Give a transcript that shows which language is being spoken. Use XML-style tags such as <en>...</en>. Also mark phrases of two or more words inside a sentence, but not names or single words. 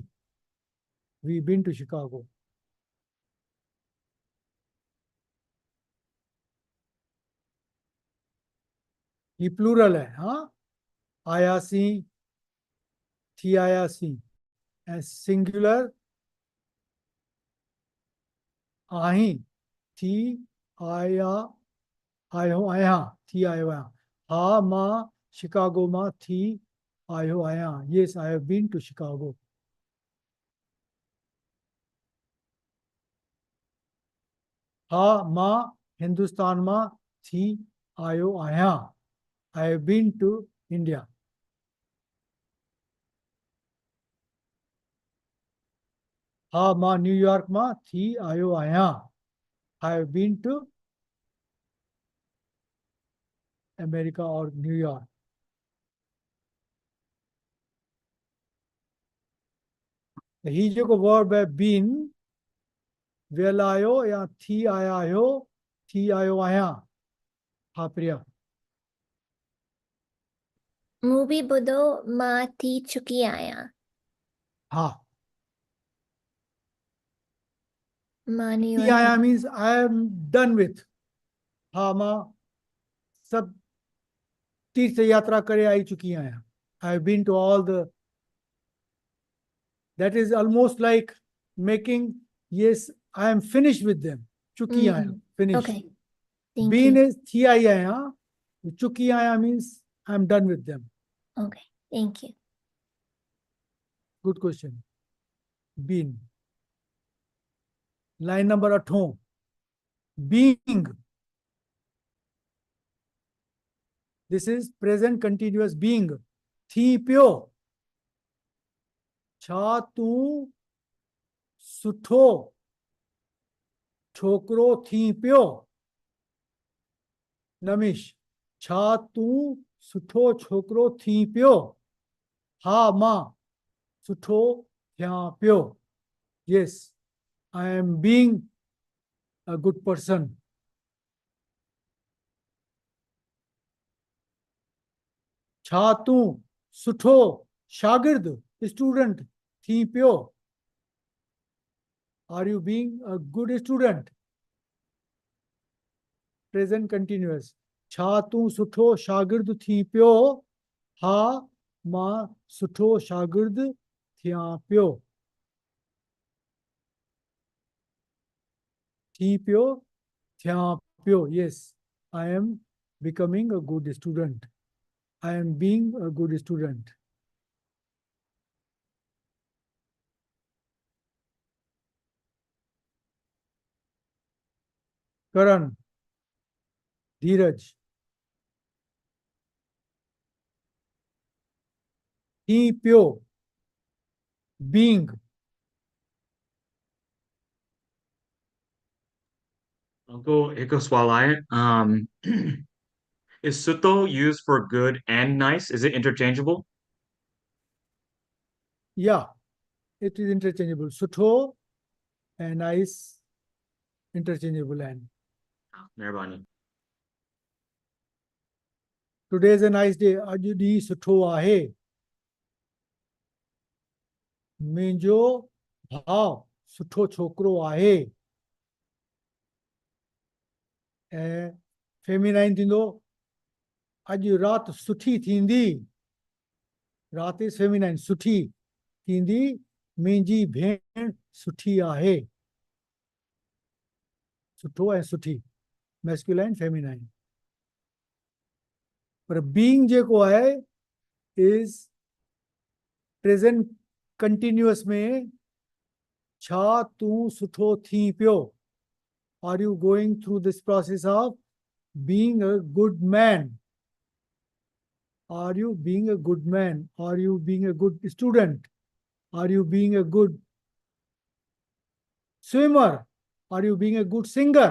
<en>We been to Chicago.</en> <hi>ये प्लूरल है, हाँ,</hi> <sd>आयासीं, थी आयासीं। ऐं सिंगुलर आहीं, थी आया आयो आहियां, थी आयो आहियां। हाँ, मां शिकागो मां थी आयो आहियां।</sd> <en>Yes, I have been to Chicago.</en> <sd>हाँ, मां हिंदुस्तान मां थी आयो आहियां।</sd> <en>I have been to India.</en> <sd>हाँ, मां न्यूयॉर्क मां थी आयो आहियां।</sd> <en>I have been to America or New York.</en> <sd>ही जेको वर्ब है बीन, वियल आयो या थी आया आहियो, थी आयो आहियां। हाँ प्रिया। मूं बि ॿुधो मां थी चुकी आहियां। हाँ, मां थी न्यूयॉर्क आया</sd> <en>means I am done with.</en> <sd>हाँ, मां सब तीर्थ यात्रा करे आई चुकी आहियां।</sd> <en>I have been to all the, that is almost like making, yes, I am finished with them.</en> <sd>चुकी आहियां,</sd> <en>finished. Okay, thank Been you. is</en> <sd>थी आई आहियां, चुकी आहियां</sd> <en>means I am done with them. Okay, thank you. Good question. Been. line number 8 being. This is present continuous being.</en> <sd>थी पियो छा तूं सुठो छोकरो थी पियो नमिश छा तूं सुठो छोकरो थी पियो हा मां सुठो थियां पियो</sd> <en>yes I am being a good person</en> <sd>छा तूं सुठो शागिर्द स्टूडेंट थी पियो</sd> <en>are you being a good student present continuous</en> <sd>छा तूं सुठो शागिर्द थी पियो हा मां सुठो शागिर्द थियां पियो थी पियो थियां पियो yes</sd> <en>I am becoming a good student I am being a good student Karan</en> <sd>धीरज थी पियो</sd> <en>being Uncle,</en> <hi>एक सवाल है.</hi> <en>Is suto used for good and nice? Is it interchangeable? yeah it is interchangeable सुठो and nice interchangeable and</en> <sd>Mehrabani.</sd> <en>today is a nice day</en> <sd>अॼु ॾींहुं सुठो आहे मुंहिंजो भाउ सुठो छोकिरो आहे ऐं फेमिनाइन थींदो अॼु राति सुठी थींदी राति</sd> <en>is feminine</en> <sd>सुठी थींदी मुंहिंजी भेण सुठी आहे सुठो ऐं सुठी</sd> <en>masculine feminine</en> <sd>पर बीइंग जेको आहे</sd> <en>is present continuous</en> <sd>में छा तूं सुठो थी पियो</sd> <en>are you going through this process of being a good man are you being a good man are you being a good student are you being a good swimmer are you being a good singer</en>